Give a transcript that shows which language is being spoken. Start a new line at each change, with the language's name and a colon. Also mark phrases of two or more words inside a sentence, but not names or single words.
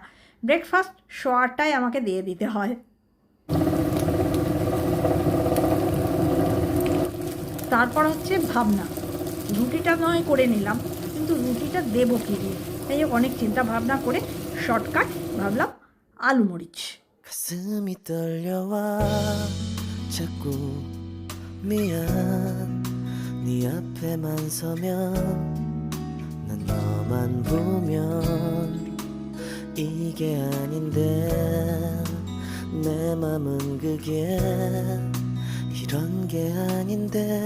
Bangla: ব্রেকফাস্ট 8:15টায় আমাকে দিয়ে দিতে হয়। তারপর হচ্ছে ভাবনা, রুটিটা নয় করে নিলাম, কিন্তু রুটিটা দেবো কী দিয়ে। তাই অনেক চিন্তা ভাবনা করে শর্টকাট ভাবলাম আলু মরিচ।
Korean: 가슴이 떨려와 자꾸 미안 네 앞에만 서면 난 너만 보면 이게 아닌데 내 맘은 그게 이런 게 아닌데